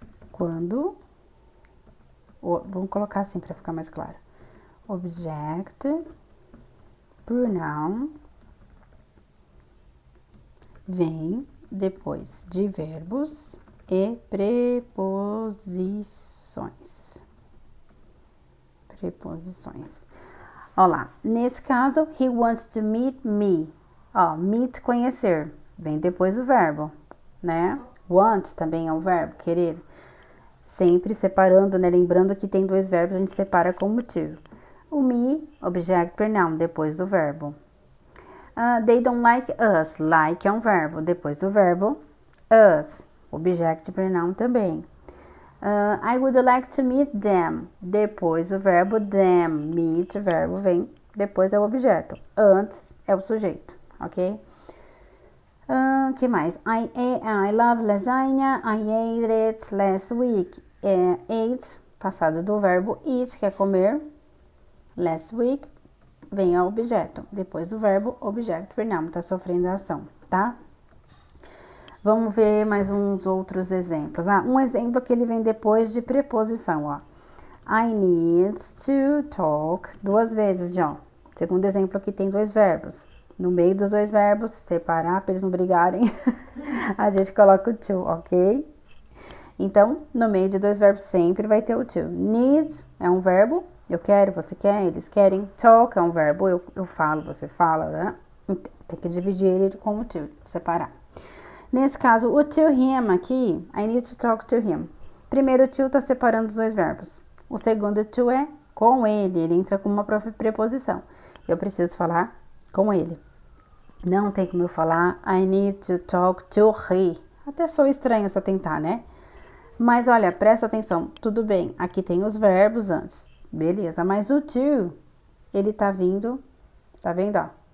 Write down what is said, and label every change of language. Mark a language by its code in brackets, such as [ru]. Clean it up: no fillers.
[pt] Quando... Vamos colocar assim para ficar mais claro. Object pronoun vem depois de verbos e preposições. Preposições. Olha lá, nesse caso, [en] he wants to meet me. [pt] Ó, meet, conhecer, vem depois do verbo, né? Want também é um verbo, querer. Sempre separando, né? Lembrando que tem dois verbos, a gente separa com motivo. O me, object pronoun, depois do verbo. [en] They don't like us. [pt] Like é um verbo, depois do verbo, us. Object pronoun também. [en] I would like to meet them. [pt] Depois do verbo them. Meet, verbo vem, depois é o objeto. Antes é o sujeito, ok? Que mais? [en] I love lasagna. I ate it last week. [pt] Ate, passado do verbo eat, que é comer. Last week vem ao objeto. Depois do verbo, object pronoun. Tá sofrendo a ação, tá? Vamos ver mais uns outros exemplos. Um exemplo que ele vem depois de preposição, ó. [en] I need to talk. [pt] Duas vezes, John. Segundo exemplo aqui tem dois verbos. No meio dos dois verbos, separar para eles não brigarem, a gente coloca o to, ok? Então, no meio de dois verbos sempre vai ter o to. Need é um verbo, eu quero, você quer, eles querem. Talk é um verbo, eu falo, você fala, né? Tem que dividir ele com o to, separar. Nesse caso, o to him aqui, [en] I need to talk to him. [pt] Primeiro, o to tá separando os dois verbos. O segundo to é com ele entra com uma preposição. Eu preciso falar com ele. Não tem como eu falar [en] I need to talk to he. [pt] Até sou estranho se eu tentar, né? Mas olha, presta atenção. Tudo bem, aqui tem os verbos antes. Beleza, mas o to, ele tá vindo, tá vendo, ó?